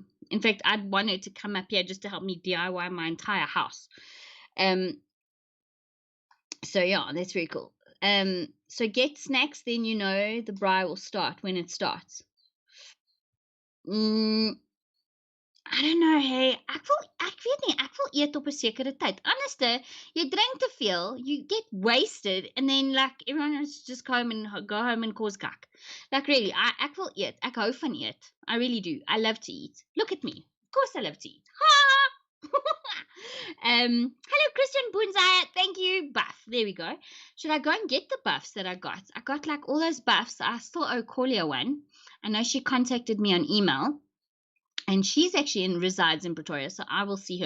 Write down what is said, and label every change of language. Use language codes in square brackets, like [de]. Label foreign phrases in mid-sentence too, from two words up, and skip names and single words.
[en] In fact, I'd want her to come up here just to help me DIY my entire house. So yeah, that's very cool. So get snacks, then the braai will start when it starts. I don't know, hey. [af] Ek weet nie, ek wil eet op 'n sekere tyd. Anderste, jy drink te veel, [en] you get wasted, and then like everyone has to just go home and cause kak. Like, really, [af] ek wil eet. Ek hou van eet. [en] I really do. I love to eat. Look at me. Of course I love to eat. Ha! Hello, Christian Bunzai. Thank you. Buff. There we go. Should I go and get the buffs that I got? I got like all those buffs. I still owe Corlia one. I know she contacted me on email. And she's actually resides in Pretoria, so I will see her.